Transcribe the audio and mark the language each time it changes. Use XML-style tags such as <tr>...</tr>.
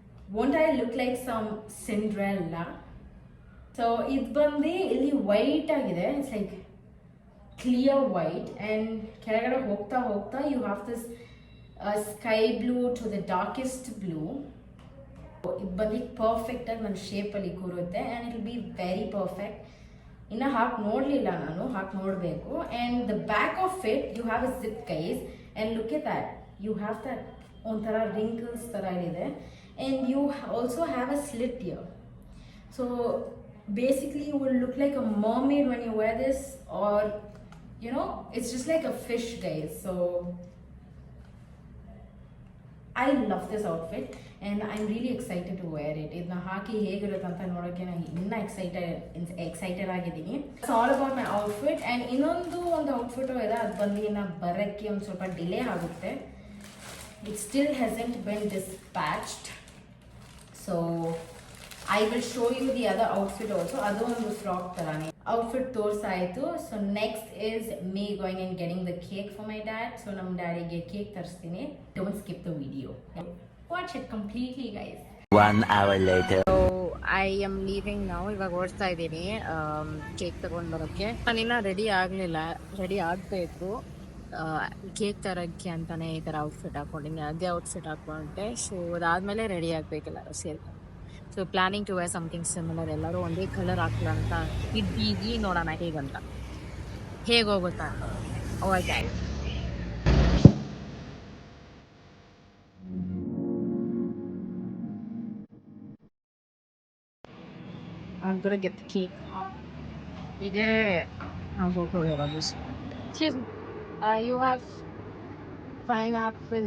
<en>Won't I look like some Cinderella? So it's</en> <kn>bandi illi white agide.</kn> <en>It's like clear white, and</en> <kn>ಕೆಳಗಡೆ ಹೋಗ್ತಾ ಹೋಗ್ತಾ</kn> <en>you have this sky blue to the darkest blue.</en> <kn>ಇದು ಬಂದು perfect ಆಗಿ ನನ್ನ ಶೇಪಲ್ಲಿ ಕೂರುತ್ತೆ and</kn> <en>It will be very perfect.</en> <kn>ಇನ್ನು ಹಾಕಿ ನೋಡಲಿಲ್ಲ ನಾನು, ಹಾಕಿ ನೋಡಬೇಕು.</kn> <en>and the back of it you have a zip guys and look at that, you have that</en> <kn>ಒಂಥರ ರಿಂಕಲ್ಸ್ ಥರ ಇದೆ.</kn> <en>And you also have a slit here. So basically you will look like a mermaid when you wear this, are you know it's just like a fish guys. So I love this outfit and I'm really excited to wear it.</en> <kn>ಇದನ್ನ ಹಾಕಿ ಹೇಗಿರುತ್ತೆ ಅಂತ ನೋಡೋಕ್ಕೆ ನಾನು ಇನ್ನೂ excited ಆಗಿದ್ದೀನಿ.</kn> <en>It's all about my outfit.</en> <kn>And ಇನ್ನೊಂದು ಔಟ್ಫಿಟು ಇದೆ, ಅದು ಬಂದು ಇನ್ನು ಬರೋಕ್ಕೆ ಒಂದು ಸ್ವಲ್ಪ ಡಿಲೇ ಆಗುತ್ತೆ.</kn> <en>It still hasn't been dispatched. So I will show you the other outfit also.</en> <kn>ಅದು ಒಂದು ಫ್ರಾಕ್ ಥರನೇ outfit ತೋರಿಸಾಯಿತು.</kn> <en>So next is me going and getting the cake for my dad.</en> <kn>So ನಮ್ಮ ಡ್ಯಾಡಿಗೆ cake ತರಿಸ್ತೀನಿ.</kn> <en>Don't skip the video, watch it completely guys. 1 hour later. So I am leaving now.</en> <kn>ಇವಾಗ ಓಡ್ತಾ ಇದ್ದೀನಿ cake ತಗೊಂಡು ಬರೋಕ್ಕೆ. ನಾನಿನ್ನ ready ಆಗಲಿಲ್ಲ, ready ಆಗಬೇಕು cake ತರೋಕ್ಕೆ ಅಂತಲೇ ಈ ಥರ ಔಟ್ಫಿಟ್ ಹಾಕ್ಕೊಂಡಿದ್ದೀನಿ. ಅದೇ ಔಟ್ಫಿಟ್ ಹಾಕ್ಕೊಂಡೆ. ಸೊ ಅದಾದಮೇಲೆ ರೆಡಿ ಆಗಬೇಕೆಲ್ಲರೂ ಸೇರಿ.</kn> <en>so planning to wear something similar,</en> <kn>ಎಲ್ಲರೂ ಒಂದೇ ಕಲರ್ ಹಾಕ್ಲ ಅಂತ ಇದ್ದೀವಿ. ನೋಡೋಣ ಹೇಗಂತ, ಹೇಗೋಗುತ್ತಾ.</kn> <en>Okay, I'm gonna get the cake. Yeah, I'll go for it on this. Excuse me, you have pineapple?</en>